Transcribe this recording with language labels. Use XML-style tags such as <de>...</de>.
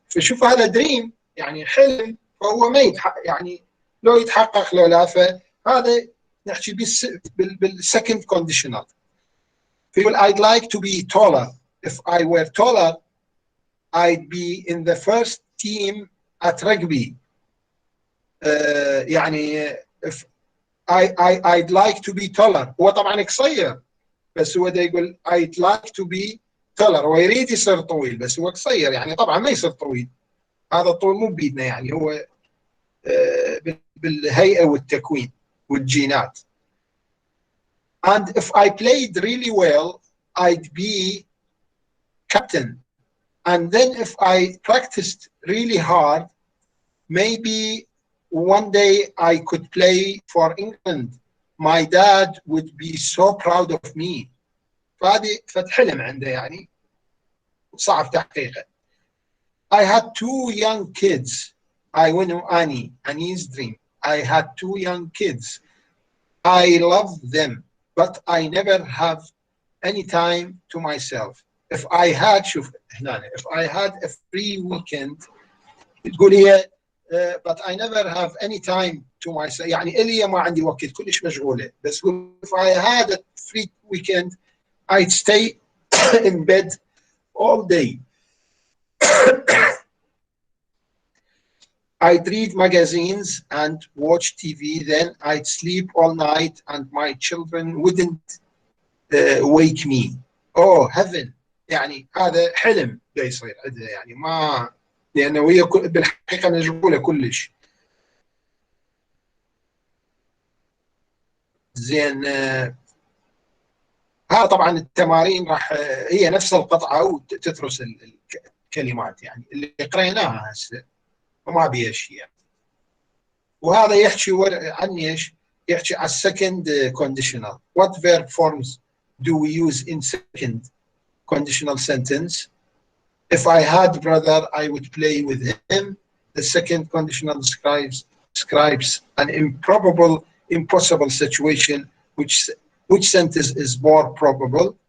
<ar>فشوف هذا دريم يعني حلم، فهو ما يتحقق، يعني لو يتحقق لو لا، فهذا نحكي بالسكند كونديشنال.</ar> <en>فيقول I'd like to be taller. If I were taller I'd be in the first team at rugby. يعني if I'd like to be taller.</en> <ar>هو طبعا قصير بس هو دا يقول</ar> <en>I'd like to be taller.</en> <ar>هو يريد يصير طويل بس هو قصير، يعني طبعا ما يصير طويل. هذا الطول مو بيدنا، يعني هو بالهيئة والتكوين والجينات.</ar> <en>And if I played really well I'd be captain. And then if I practiced really hard maybe one day I could play for England. My dad would be so proud of me.</en> <ar>فهذه حلم عنده يعني صعب تحقيقه.</ar> <en>I had 2 young kids. I know Annie's dream. I had 2 young kids. I love them but I never have any time to myself. If I had</en> <ar>شوف هنا</ar> <en>if I had a free weekend</en> <ar>تقول هي</ar> <en>but I never have any time to myself.</en> <ar>يعني إلي ما عندي وقت، كلش مشغولة.</ar> <en>بس if I had a free weekend I'd stay in bed all day. I'd read magazines and watch TV. Then I'd sleep all night and my children wouldn't wake me. Oh heaven.</en> <ar>يعني هذا حلم دا يصير عندها، يعني ما، لأنه هي بالحقيقة مشغولة كلش. زين، ها طبعا التمارين راح هي نفس القطعة وتدرس الكلمات يعني اللي قريناها هسه وما بيها شيء يعني. وهذا يحكي عن ايش؟ يحكي على السكند كونديشنال.</ar> <en>What verb forms do we use in second conditional sentence? If I had brother I would play with him. The second conditional describes an impossible situation. Which sentence is more probable?</en>